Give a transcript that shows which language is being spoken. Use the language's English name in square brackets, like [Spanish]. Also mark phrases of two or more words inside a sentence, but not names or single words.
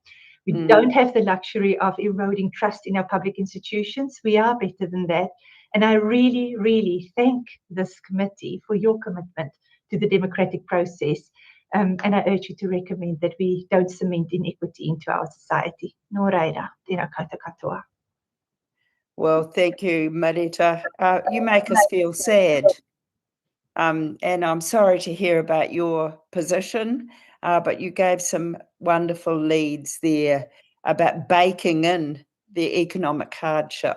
[English] We don't have the luxury of eroding trust in our public institutions. We are better than that. And I really, really thank this committee for your commitment to the democratic process. And I urge you to recommend that we don't cement inequity into our society. [Māori] Nō reira, tēnā koutou katoa. [English] Well, thank you, Marita. You make us feel sad. And I'm sorry to hear about your position, but you gave some wonderful leads there about baking in the economic hardship.